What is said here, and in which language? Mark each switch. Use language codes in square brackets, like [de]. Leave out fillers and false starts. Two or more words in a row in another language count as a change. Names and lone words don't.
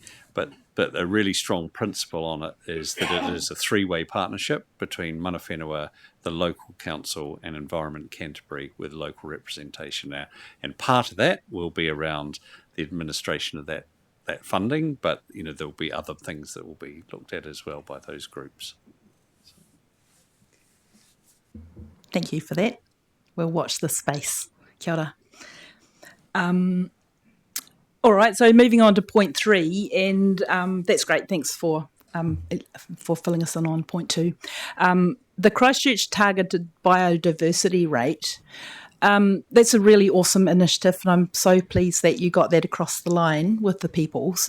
[en] But a really strong principle on it is that it is a three-way partnership between [mi] Mana Whenua, [en] the local council, and Environment Canterbury with local representation now. And part of that will be around the administration of that funding, but there'll be other things that will be looked at as well by those groups. Thank you for that. We'll watch this space. [mi] Kia ora. [en] All right, so moving on to point 3, and that's great. Thanks for filling us in on point 2. The Christchurch targeted biodiversity rate. That's a really awesome initiative, and I'm so pleased that you got that across the line with the peoples.